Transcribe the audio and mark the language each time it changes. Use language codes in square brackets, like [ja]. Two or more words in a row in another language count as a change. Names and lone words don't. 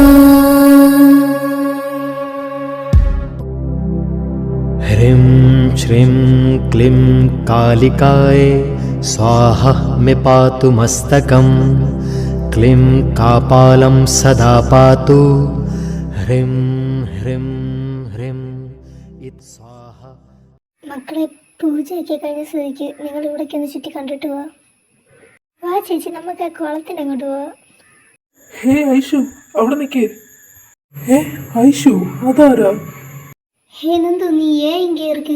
[sa] ह्रीं श्रीं क्लीं कालिकाय स्वाहा मे पातु मस्तकं क्लीं कापालं सदा पातु ह्रीं ह्रीं ह्रीं इत स्वाहा. [ml] മക്കളെ, പൂജയൊക്കെ കഴിഞ്ഞ സ്ഥിതിക്ക് നിങ്ങൾ ഇവിടേക്ക് ഒന്ന് ചുറ്റി കണ്ടിട്ട് പോവാ. വാ ചേച്ചി, നമുക്ക് ആ കുളത്തിൻ്റെ അങ്ങോട്ട് പോവാ. ഹേ ഐഷു, അവിടെ നിൽക്കേ. ഹേ ഐഷു, അതാരാ? [ta] ഹേ നന്ദു, நீ ஏன் ഇங்கே இருக்கு?